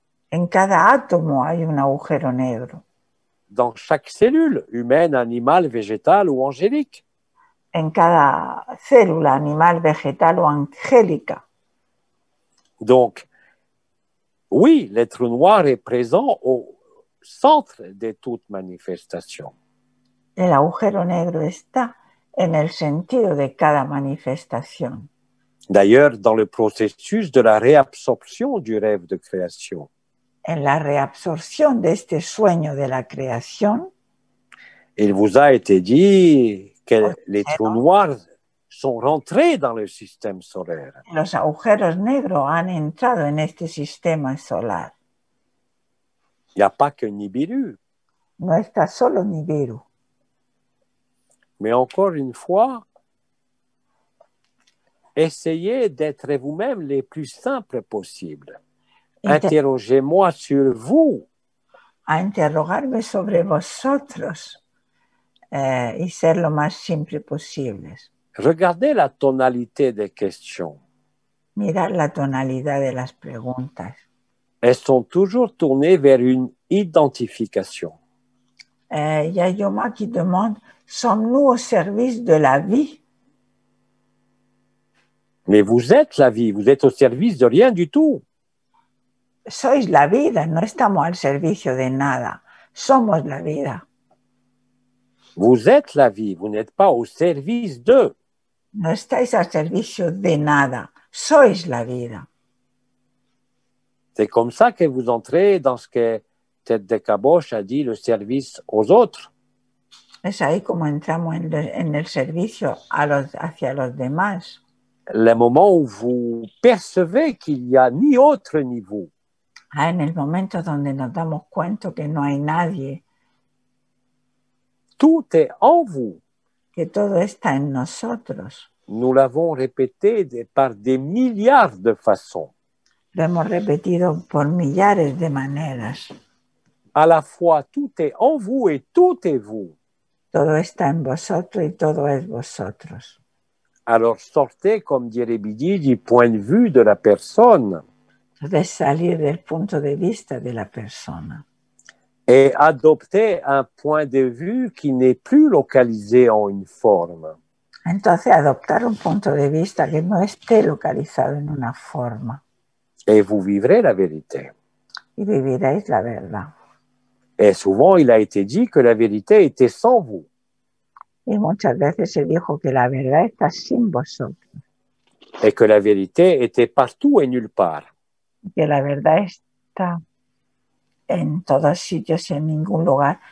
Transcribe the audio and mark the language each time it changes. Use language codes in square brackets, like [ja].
[es] En cada átomo hay un agujero negro. [fr] Dans chaque cellule, humaine, animale, végétale ou angélique. [es] En cada célula, animal, vegetal o angélica. [fr] Donc, oui, le trou noir est présent au centre de toute manifestation. [es] El agujero negro está en el sentido de cada manifestación. [fr] D'ailleurs, dans le processus de la réabsorption du rêve de création. [es] En la reabsorción de este sueño de la creación. [fr] Il vous a été dit que les trous noirs sont rentrés dans le système solaire. [es] Los agujeros negros han entrado en este sistema solar. [fr] Il n'y a pas que Nibiru. [es] No está solo Nibiru. [fr] Mais encore une fois, essayez d'être vous-même les plus simples possibles. Interrogez-moi sur vous. [es] A interrogarme sobre vosotros y ser lo más simple posibles. [fr] Regardez la tonalité des questions. [es] Mirad la tonalidad de las preguntas. [fr] Elles sont toujours tournées vers une identification. Y a Yoma qui demande, sommes-nous au service de la vie? Mais vous êtes la vie, vous êtes au service de rien du tout. [es] Sois la vida, no estamos al servicio de nada, somos la vida. [fr] Vous êtes la vie, vous n'êtes pas au service de. [es] No estáis al servicio de nada, sois la vida. [fr] C'est comme ça que vous entrez dans ce que Tête de Caboche a dit, le service aux autres. [es] Es ahí como entramos en el servicio hacia los demás. [fr] Le moment où vous percevez qu'il n'y a ni autre ni vous. [es] En el momento donde nos damos cuenta que no hay nadie, [fr] Tout est en vous. [es] que todo está en nosotros. [fr] Nous l'avons répété par des milliards de façons. [es] Lo hemos repetido por millares de maneras. [fr] À la fois, tout est en vous et tout est vous. [es] Todo está en vosotros y todo es vosotros. [fr] Alors sortez, comme dirait Bidi, du point de vue de la personne [es] Entonces salir del punto de vista de la persona [fr] et adoptez un point de vue qui n'est plus localisé en une forme. [es] Entonces adoptar un punto de vista que no esté localizado en una forma [fr] Et vous vivrez la vérité. [es] y viviréis la verdad. [fr] Et souvent, il a été dit que la vérité était sans vous. [es] Y muchas veces se dijo que la verdad está sin vosotros, [fr] Et que la vérité était partout et nulle part. [es] que la verdad está en todos sitios y en ningún lugar.